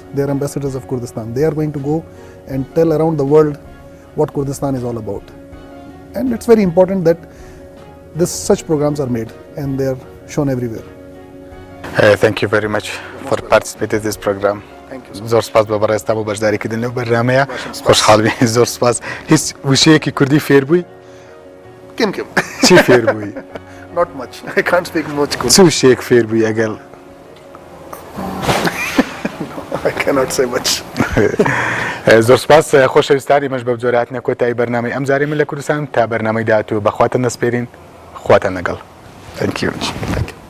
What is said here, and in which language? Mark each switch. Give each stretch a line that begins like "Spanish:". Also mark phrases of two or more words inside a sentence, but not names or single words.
English: They are ambassadors of Kurdistan. They are going to go and tell around the world what Kurdistan is all about. And it's very important that such programs are made and they are shown everywhere. Thank you very much for participating in this program. Thank you.
Central Kurdish: زۆر سپاس بە بەڕێستا بۆ بەشداریکردن لەو بەرنامەیە. خۆشحاڵ بین. زۆر سپاس. هیچ وشەیەکی کوردی فێر بووی؟ Kim. چی فێر بووی؟
English: Not much. I can't speak much Kurdish.
Central Kurdish: چ وشەیەک فێر بووی ئەگەڵ؟
English: I cannot say much.
Central Kurdish: زۆر سپاس خۆشەویستانی مەش بە جۆراتنە کۆتایی بەرنامەی ئەم جارێ من لە کوردستان تا بەرنامەی داهاتوو بەخواتە نەسپێرین خواتە نەگەڵ.
English: Thank you.